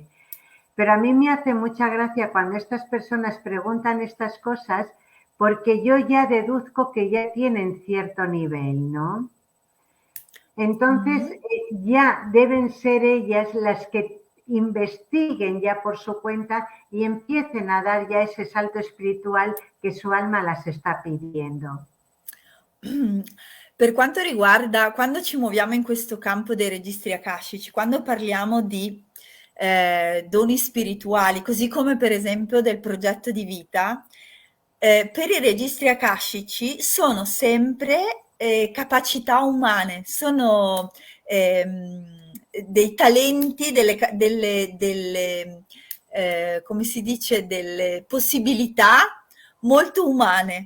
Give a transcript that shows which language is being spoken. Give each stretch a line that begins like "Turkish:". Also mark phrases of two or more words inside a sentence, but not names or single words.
Spanish: Pero a mí me hace mucha gracia cuando estas personas preguntan estas cosas porque yo ya deduzco que ya tienen cierto nivel, ¿no? Entonces, ya deben ser ellas las que investiguen ya por su cuenta y empiecen a dar ya ese salto espiritual que su alma las está pidiendo.
Italian: Per quanto riguarda quando ci muoviamo in questo campo dei registri akashici, quando parliamo di doni spirituali, così come per esempio del progetto di vita, per i registri akashici sono sempre capacità umane, sono dei talenti, come si dice, delle possibilità molto umane.